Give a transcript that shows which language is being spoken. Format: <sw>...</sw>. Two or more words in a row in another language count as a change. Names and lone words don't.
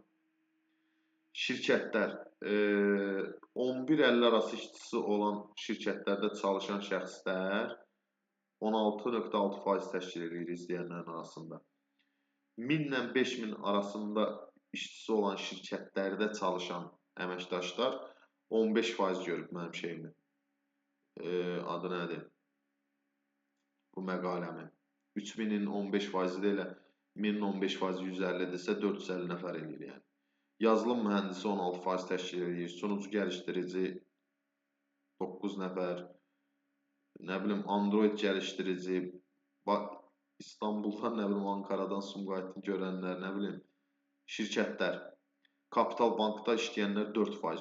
<az>Şirkətlər, 11-50 arası işçisi olan şirkətlərdə çalışan şəxslər 16.6% təşkil edir izləyənlərin arasında. 1000 ilə 5000 arasında işçisi olan şirkətlərdə çalışan əməkdaşlar 15% görüb mənim şeyimi. Adı nədir? Bu məqaləmi. 3000-in 15%-i də elə 1000-in 15%-i 150-dirsə 450 nəfər eləyir yəni. Yazılım mühəndisi 16% təşkil edir,</az> <tr>sunucu gəlişdirici</tr> <az>9 nəfər, nə bilim Android gəlişdirici, İstanbuldan, nə bilim Ankaradan Sumqayıtı görənlər, nə bilim şirkətlər, Kapital Bankda işləyənlər 4%.</az>